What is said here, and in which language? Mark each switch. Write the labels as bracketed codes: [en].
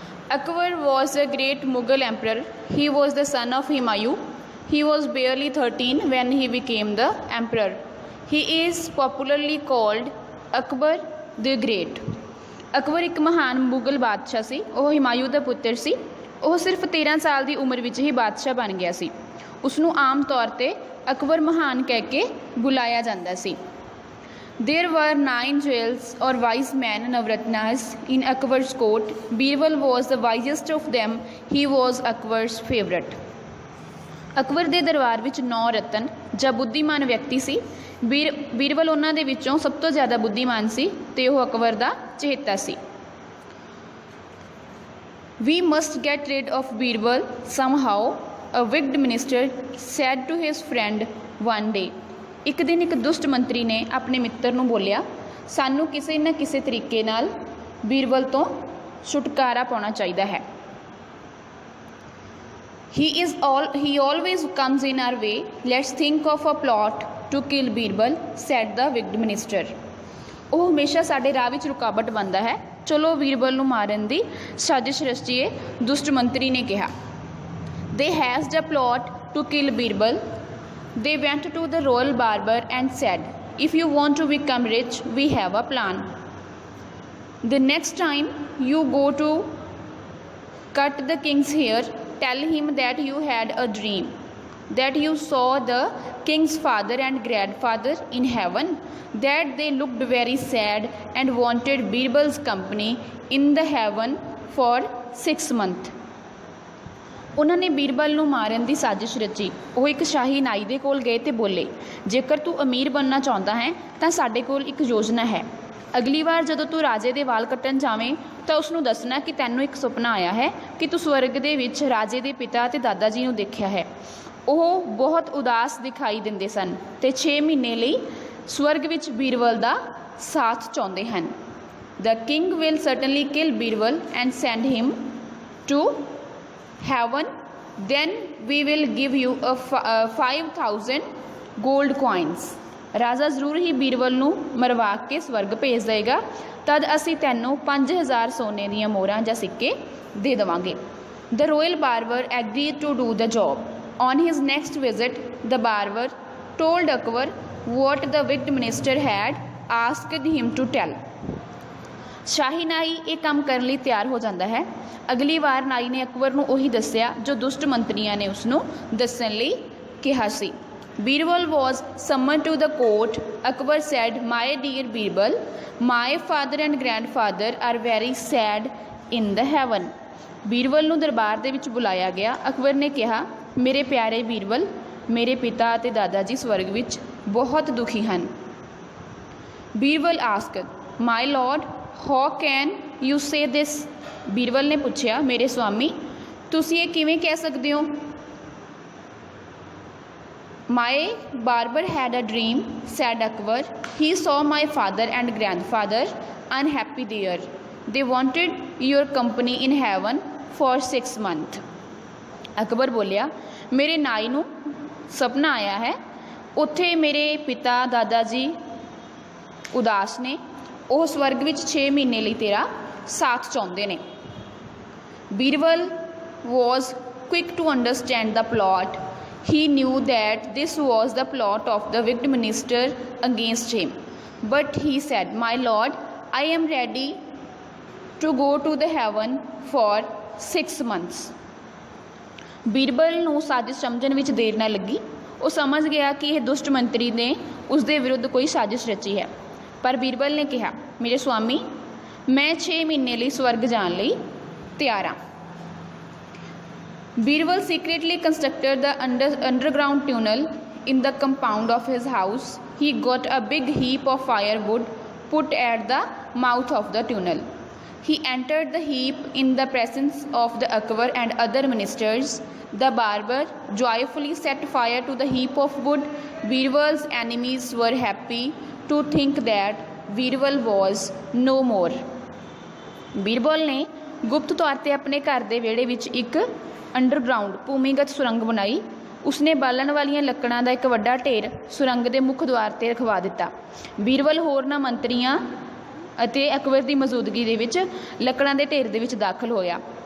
[en] Akbar was a great Mughal emperor. He was the son of Humayun. He was barely 13 when he became the emperor. He is popularly called Akbar the Great. [pa] Akbar ਇੱਕ ਮਹਾਨ ਮੁਗਲ ਬਾਦਸ਼ਾਹ ਸੀ। ਉਹ ਹਿਮਾਯੂ ਦਾ ਪੁੱਤਰ ਸੀ। ਉਹ ਸਿਰਫ 13 ਸਾਲ ਦੀ ਉਮਰ ਵਿੱਚ ਹੀ ਬਾਦਸ਼ਾਹ ਬਣ ਗਿਆ ਸੀ। ਉਸ ਨੂੰ ਆਮ ਤੌਰ 'ਤੇ ਅਕਬਰ ਮਹਾਨ ਕਹਿ ਕੇ ਬੁਲਾਇਆ ਜਾਂਦਾ ਸੀ। [en] There were 9 jewels or wise men Navratnas in Akbar's court. Birbal was the wisest of them. He was Akbar's favorite. [pa] Akbar ਦੇ ਦਰਬਾਰ ਵਿੱਚ 9 ਰਤਨ ਜਾਂ ਬੁੱਧੀਮਾਨ ਵਿਅਕਤੀ ਸੀ। ਬੀਰਬਲ ਉਹਨਾਂ ਦੇ ਵਿੱਚੋਂ ਸਭ ਤੋਂ ਜ਼ਿਆਦਾ ਬੁੱਧੀਮਾਨ ਸੀ ਅਤੇ ਉਹ ਅਕਬਰ ਦਾ ਚਹੇਤਾ ਸੀ। [en] We must get rid of Birbal somehow, a wicked minister said to his friend one day. [pa] ਇੱਕ ਦਿਨ ਇੱਕ ਦੁਸ਼ਟ ਮੰਤਰੀ ਨੇ ਆਪਣੇ ਮਿੱਤਰ ਨੂੰ ਬੋਲਿਆ, ਸਾਨੂੰ ਕਿਸੇ ਨਾ ਕਿਸੇ ਤਰੀਕੇ ਨਾਲ ਬੀਰਬਲ ਤੋਂ ਛੁਟਕਾਰਾ ਪਾਉਣਾ ਚਾਹੀਦਾ ਹੈ। [en] He always comes in our way. Let's think of a plot to kill Birbal, said the wicked minister. [pa] ਉਹ ਹਮੇਸ਼ਾ ਸਾਡੇ ਰਾਹ ਵਿੱਚ ਰੁਕਾਵਟ ਬਣਦਾ ਹੈ। ਚਲੋ ਬੀਰਬਲ ਨੂੰ ਮਾਰਨ ਦੀ ਸਾਜ਼ਿਸ਼ ਰਚੀਏ, ਦੁਸ਼ਟ ਮੰਤਰੀ ਨੇ ਕਿਹਾ। [en] They hatched a plot to kill Birbal. They went to the royal barber and said, if you want to become rich, we have a plan. The next time you go to cut the king's hair, tell him that you had a dream, that you saw the king's father and grandfather in heaven, that they looked very sad and wanted Birbal's company in the heaven for 6 months. [pa] ਉਹਨਾਂ ਨੇ ਬੀਰਬਲ ਨੂੰ ਮਾਰਨ ਦੀ ਸਾਜ਼ਿਸ਼ ਰਚੀ। ਉਹ ਇੱਕ ਸ਼ਾਹੀ ਨਾਈ ਦੇ ਕੋਲ ਗਏ ਅਤੇ ਬੋਲੇ, ਜੇਕਰ ਤੂੰ ਅਮੀਰ ਬਣਨਾ ਚਾਹੁੰਦਾ ਹੈ ਤਾਂ ਸਾਡੇ ਕੋਲ ਇੱਕ ਯੋਜਨਾ ਹੈ। ਅਗਲੀ ਵਾਰ ਜਦੋਂ ਤੂੰ ਰਾਜੇ ਦੇ ਵਾਲ ਕੱਟਣ ਜਾਵੇਂ ਤਾਂ ਉਸ ਨੂੰ ਦੱਸਣਾ ਕਿ ਤੈਨੂੰ ਇੱਕ ਸੁਪਨਾ ਆਇਆ ਹੈ ਕਿ ਤੂੰ ਸਵਰਗ ਦੇ ਵਿੱਚ ਰਾਜੇ ਦੇ ਪਿਤਾ ਅਤੇ ਦਾਦਾ ਜੀ ਨੂੰ ਦੇਖਿਆ ਹੈ। ਉਹ ਬਹੁਤ ਉਦਾਸ ਦਿਖਾਈ ਦਿੰਦੇ ਸਨ ਅਤੇ 6 ਮਹੀਨੇ ਲਈ ਸਵਰਗ ਵਿੱਚ ਬੀਰਬਲ ਦਾ ਸਾਥ ਚਾਹੁੰਦੇ ਹਨ। [en] The king will certainly kill Birbal and send him to heaven. Then we will give you a 5,000 gold coins. [pa] ਰਾਜਾ ਜ਼ਰੂਰ ਹੀ ਬੀਰਬਲ ਨੂੰ ਮਰਵਾ ਕੇ ਸਵਰਗ ਭੇਜ ਦੇਗਾ। ਤਦ ਅਸੀਂ ਤੈਨੂੰ 5,000 ਸੋਨੇ ਦੀਆਂ ਮੋਹਰਾਂ ਜਾਂ ਸਿੱਕੇ ਦੇ ਦੇਵਾਂਗੇ। [en] The royal barber agreed to do the job. On his next visit, the barber told Akbar what the wicked minister had asked him to tell. [pa] ਸ਼ਾਹੀ ਨਾਈ ਇਹ ਕੰਮ ਕਰਨ ਲਈ ਤਿਆਰ ਹੋ ਜਾਂਦਾ ਹੈ। ਅਗਲੀ ਵਾਰ ਨਾਈ ਨੇ ਅਕਬਰ ਨੂੰ ਉਹੀ ਦੱਸਿਆ ਜੋ ਦੁਸ਼ਟ ਮੰਤਰੀਆਂ ਨੇ ਉਸ ਨੂੰ ਦੱਸਣ ਲਈ ਕਿਹਾ ਸੀ। [en] Birbal was summoned to the court. Akbar said, my dear Birbal, my father and grandfather are very sad in the heaven. [pa] Birbal ਨੂੰ ਦਰਬਾਰ ਦੇ ਵਿੱਚ ਬੁਲਾਇਆ ਗਿਆ। ਅਕਬਰ ਨੇ ਕਿਹਾ, ਮੇਰੇ ਪਿਆਰੇ ਬੀਰਬਲ, ਮੇਰੇ ਪਿਤਾ ਅਤੇ ਦਾਦਾ ਜੀ ਸਵਰਗ ਵਿੱਚ ਬਹੁਤ ਦੁਖੀ ਹਨ। [en] Birbal asked, my lord, how can you say this? [pa] Birbal ਨੇ ਪੁੱਛਿਆ, ਮੇਰੇ ਸਵਾਮੀ, ਤੁਸੀਂ ਇਹ ਕਿਵੇਂ ਕਹਿ ਸਕਦੇ ਹੋ? [en] My barber had a dream, said Akbar. He saw my father and grandfather unhappy there. They wanted your company in heaven for 6 months. [pa] Akbar ਬੋਲਿਆ, ਮੇਰੇ ਨਾਈ ਨੂੰ ਸੁਪਨਾ ਆਇਆ ਹੈ, ਉੱਥੇ ਮੇਰੇ ਪਿਤਾ ਦਾਦਾ ਜੀ ਉਦਾਸ ਨੇ। ਉਹ ਸਵਰਗ ਵਿੱਚ 6 ਮਹੀਨੇ ਲਈ ਤੇਰਾ ਸਾਥ ਚਾਹੁੰਦੇ ਨੇ। [en] Birbal was quick to understand the plot. He knew that this was the plot of the wicked minister against him. But he said, my lord, I am ready to go to the heaven for 6 months. [pa] Birbal ਨੂੰ ਸਾਜ਼ਿਸ਼ ਸਮਝਣ ਵਿੱਚ ਦੇਰ ਨਾ ਲੱਗੀ। ਉਹ ਸਮਝ ਗਿਆ ਕਿ ਇਹ ਦੁਸ਼ਟ ਮੰਤਰੀ ਨੇ ਉਸ ਦੇ ਵਿਰੁੱਧ ਕੋਈ ਸਾਜ਼ਿਸ਼ ਰਚੀ ਹੈ। ਪਰ ਬੀਰਬਲ ਨੇ ਕਿਹਾ, ਮੇਰੇ ਸੁਆਮੀ, ਮੈਂ 6 ਮਹੀਨੇ ਲਈ ਸਵਰਗ ਜਾਣ ਲਈ ਤਿਆਰ ਹਾਂ। [en] Birbal secretly constructed the underground tunnel in the compound of his house. He got a big heap of firewood put at the mouth of the tunnel. He entered the heap in the presence of the Akbar and other ministers. The barber joyfully set fire to the heap of wood. Birbal's enemies were happy to think that Birbal was no more. [pa] Birbal ਨੇ ਗੁਪਤ ਤੌਰ 'ਤੇ ਆਪਣੇ ਘਰ ਦੇ ਵਿਹੜੇ ਵਿੱਚ ਇੱਕ ਅੰਡਰਗਰਾਊਂਡ ਭੂਮੀਗਤ ਸੁਰੰਗ ਬਣਾਈ ਉਸਨੇ ਬਾਲਣ ਵਾਲੀਆਂ ਲੱਕੜਾਂ ਦਾ ਇੱਕ ਵੱਡਾ ਢੇਰ ਸੁਰੰਗ ਦੇ ਮੁੱਖ ਦੁਆਰ 'ਤੇ ਰਖਵਾ ਦਿੱਤਾ। ਬੀਰਬਲ ਹੋਰਨਾਂ ਮੰਤਰੀਆਂ ਅਤੇ ਅਕਬਰ ਦੀ ਮੌਜੂਦਗੀ ਦੇ ਵਿੱਚ ਲੱਕੜਾਂ ਦੇ ਢੇਰ ਦੇ ਵਿੱਚ ਦਾਖਲ ਹੋਇਆ।